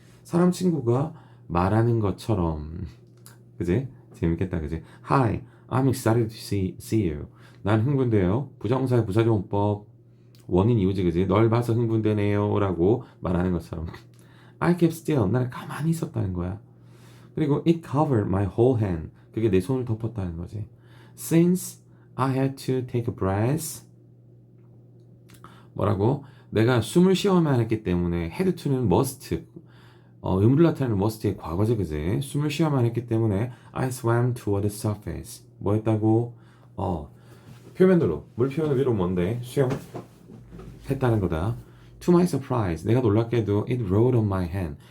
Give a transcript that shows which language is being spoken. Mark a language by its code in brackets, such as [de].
[ko] 사람 친구가 말하는 것처럼. 그지? 재밌겠다. 그지? [en] Hi, I'm excited to see you. [ko] 난 흥분돼요. 부정사의 부사조원법 원인 이유지. 그지? 널 봐서 흥분되네요 라고 말하는 것처럼. [en] I kept still. [ko] 나는 가만히 있었다는 거야. 그리고 [en] it covered my whole hand. [ko] 그게 내 손을 덮었다는 거지. [en] Since I had to take a breath. [ko] 뭐라고? 내가 숨을 쉬어야만 했기 때문에 had to는 must. 의무를 나타내는 must의 과거제. 그지? 숨을 쉬어야만 했기 때문에 [en] I swam toward the surface. [ko] 뭐 했다고? 표면으로. 물 표면 위로 뭔데? 수영 했다는 거다. [en] To my surprise. [ko] 내가 놀랍게도 [en] it rode on my hand.